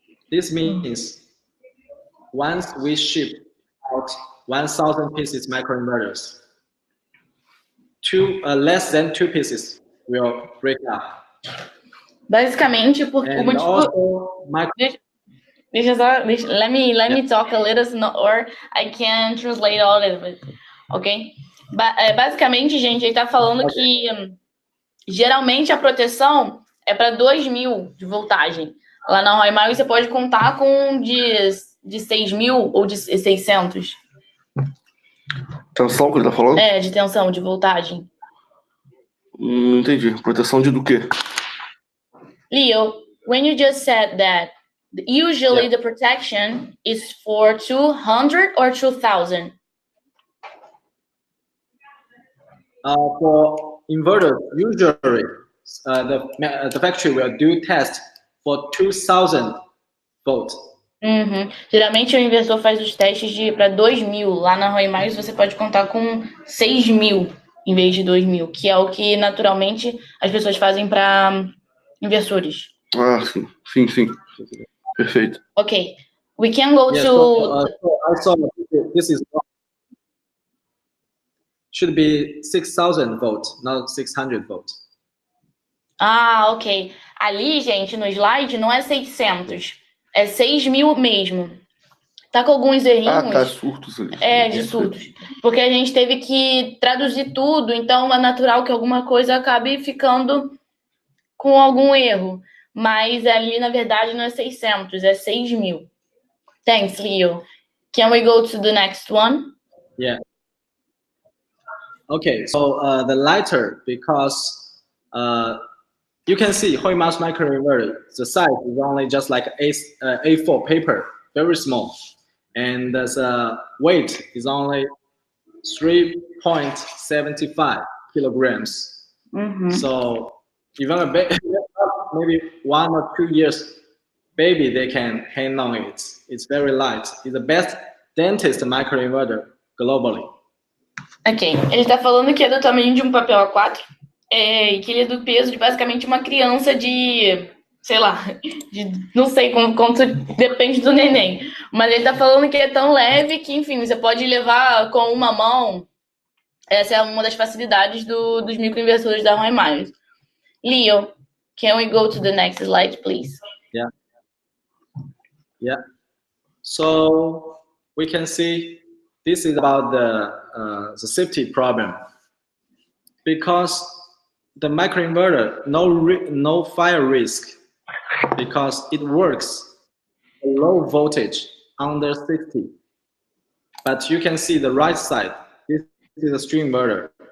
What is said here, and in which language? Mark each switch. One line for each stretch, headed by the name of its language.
English: This means once we ship out 1,000 pieces microinverters, less than 2 pieces will break up.
Portuguese: Basicamente, porque o motivo...
English: Let me talk a little, or I can translate all of it, ok?
Portuguese: Basicamente, gente, ele tá falando que geralmente a proteção é para 2.000 de voltagem. Lá na HoYMouse você pode contar com de 6.000 ou de 600. Tensão que ele tá falando? É, de tensão, de voltagem. Não entendi. Proteção de do quê?
English: Leo, when you just said that usually the protection is for 200 or 2,000? For inverters, usually the factory will do test for 2,000 volts.
Portuguese: Geralmente o inversor faz os testes para 2.000. Lá na HoYMouse você pode contar com 6.000 em vez de 2.000, que é o que naturalmente as pessoas fazem para inversores. Ah, sim. Perfeito.
English: Okay, we can go to... also, this is should be 6,000 volts, not 600 volts.
Portuguese: Ah, ok. Ali, gente, no slide não é 600, é 6.000 mesmo. Tá com alguns errinhos. Tá, surtos ali. É, de surtos. Porque a gente teve que traduzir tudo, então é natural que alguma coisa acabe ficando com algum erro. Mas ali, na verdade, não é 600, é 6.000.
English: Thanks, Leo. Can we go to the next one? Yeah. Okay, so the lighter, because you can see HoYMouse microinverter, the size is only just like A4 paper, very small. And the weight is only 3.75 kilograms. So even a baby, maybe 1 or 2 years baby, they can handle it. It's very light. It's the best dentist microinverter globally.
Portuguese: Ok, ele está falando que é do tamanho de um papel A4, e que ele é do peso de basicamente uma criança de, sei lá, não sei quanto depende do neném, mas ele está falando que é tão leve que, enfim, você pode levar com uma mão. Essa é uma das facilidades dos microinversores da HoYMouse.
English: Leo, can we go to the next slide, please? Yeah. So we can see this is about the safety problem, because the microinverter no fire risk, because it works low voltage under 60. But you can see the right side. This is a string inverter.